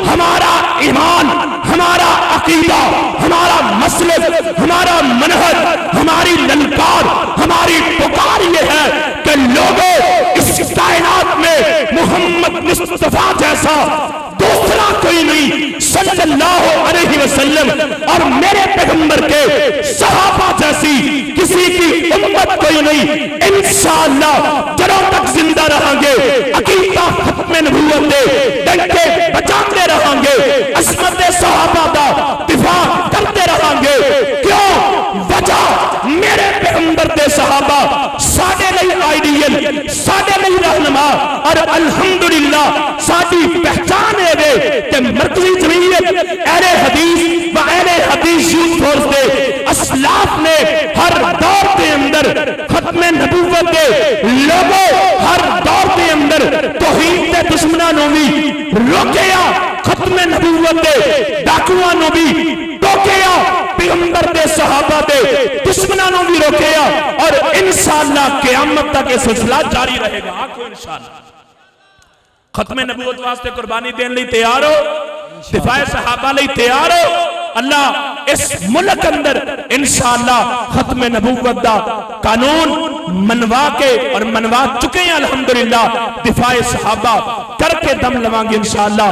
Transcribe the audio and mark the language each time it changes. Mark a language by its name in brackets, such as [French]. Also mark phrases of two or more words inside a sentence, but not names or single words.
[Urdu] ہمارا ایمان، ہمارا عقیدہ، ہمارا مسلک، ہمارا منہج، ہماری للکار، ہماری پکار یہ ہے کہ لوگوں اس کائنات میں محمد مصطفیٰ جیسا دوسرا کوئی نہیں [Arabic] صلی اللہ علیہ وسلم [Urdu] اور میرے پیغمبر کے صحابہ جیسی کسی کی امت کوئی نہیں۔ انشاءاللہ جنوں تک زندہ رہیں گے عقیدہ ختم نبوت دے ڈنکے بجاتے رہیں گے، عظمت صحابہ کا دفاع کرتے رہیں گے۔ [Punjabi] کیوں؟ وجہ میرے پیغمبر دے صحابہ ساڈے لئی آئیڈیل، ساڈے لئی رہنما، اور الحمدللہ ساڈی پہچان ہے کہ مرکزی جمعیت اہل حدیث و اہل حدیث یوتھ فورس دے اسلاف نے [Urdu] ہر دور کے اندر [Punjabi] ختم نبوت دے لوگوں، [Urdu] ہر دور کے اندر [Punjabi] توحید دے دشمناں نوں بھی روکیا، ختم نبوت دے ڈاکواں نوں بھی روکیا، پیغمبر دے صحابہ دے دشمناں نوں بھی روکیا، [Urdu] اور انشاءاللہ قیامت تک یہ سلسلہ جاری رہے گا۔ [Punjabi] آنکھو انشاءاللہ ختم نبوت واسطے قربانی دین لئی تیار ہو، دفاع صحابہ لئی تیار ہو۔ اللہ اس ملک اندر انشاءاللہ ختم نبوت دا قانون منوا کے [Urdu] اور منوا چکے ہیں [Punjabi] الحمدللہ، دفاع صحابہ کر کے دم لوانگے انشاءاللہ۔